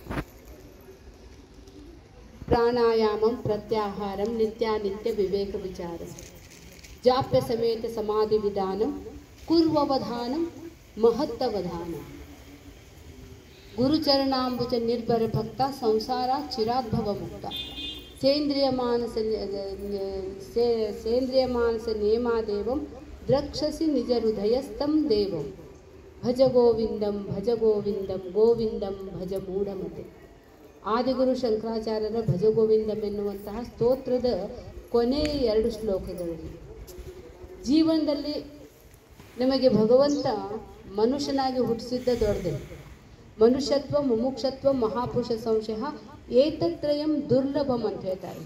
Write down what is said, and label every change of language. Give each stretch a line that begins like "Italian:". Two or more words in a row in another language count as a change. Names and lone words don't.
Sanskrit: ಪ್ರಾಣಾಯಾಮಂ ಪ್ರತ್ಯಾಹಾರಂ ನಿತ್ಯಾನಿತ್ಯ ವಿವೇಕ ವಿಚಾರ ಜಾಪ್ಯ ಸಮೇತ ಸಮಾಧಿ ವಿಧಾನಂ ಕುರ್ವವಧಾನಂ ಮಹತ್ತವಧಾನಂ ಗುರುಚರಣಾಂಬುಜ ನಿರ್ಭರ ಭಕ್ತ ಸಂಸಾರ ಚಿರಾದ್ಭವ ಮುಕ್ತ ಸೇಂದ್ರಿಯ ಮಾನಸ ನೇಮಾದೇವಂ ದ್ರಕ್ಷಸಿ ನಿಜ ಹೃದಯಸ್ಥಂ ದೇವಂ ಭಜ ಗೋವಿಂದಂ ಗೋವಿಂದಂ ಭಜ ಮೂಢಮತೆ.
Kannada: ಆದಿಗುರು ಶಂಕರಾಚಾರ್ಯರ
Sanskrit: ಭಜ ಗೋವಿಂದಂ
Kannada: ಎನ್ನುವಂತಹ ಸ್ತೋತ್ರದ ಕೊನೆಯ 2 ಶ್ಲೋಕಗಳಲ್ಲಿ ಜೀವನದಲ್ಲಿ ನಮಗೆ ಭಗವಂತ ಮನುಷ್ಯನಾಗಿ ಹುಟ್ಟಿಸಿದ್ದ ದೊಡ್ಡದೆ.
Sanskrit: ಮನುಷ್ಯತ್ವ, ಮುಮುಕ್ಷತ್ವ, ಮಹಾಪುರುಷ ಸಂಶಯ ಏತತ್ರಯಂ ದುರ್ಲಭಂ
Kannada: ಅಂತ ಹೇಳ್ತಾರೆ.